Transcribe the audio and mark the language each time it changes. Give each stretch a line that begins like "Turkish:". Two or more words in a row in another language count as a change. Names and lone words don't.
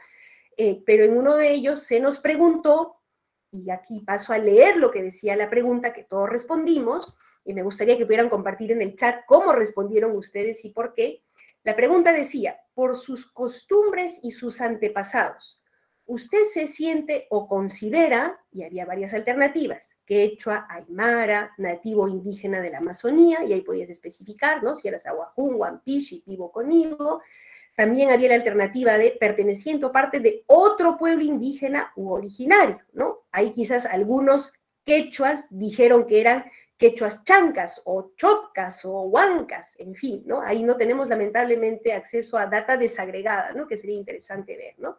Spanish: Pero en uno de ellos se nos preguntó, y aquí paso a leer lo que decía la pregunta, que todos respondimos, y me gustaría que pudieran compartir en el chat cómo respondieron ustedes y por qué. La pregunta decía: por sus costumbres y sus antepasados, ¿usted se siente o considera, y había varias alternativas, quechua, aymara, nativo indígena de la Amazonía, y ahí podías especificar, ¿no?, si eras ahuajún, huampichi, pibo conibo. También había la alternativa de perteneciente o parte de otro pueblo indígena u originario, ¿no? Ahí quizás algunos quechuas dijeron que eran quechuas chancas o chopcas o huancas, en fin, ¿no? Ahí no tenemos lamentablemente acceso a data desagregada, ¿no?, que sería interesante ver, ¿no?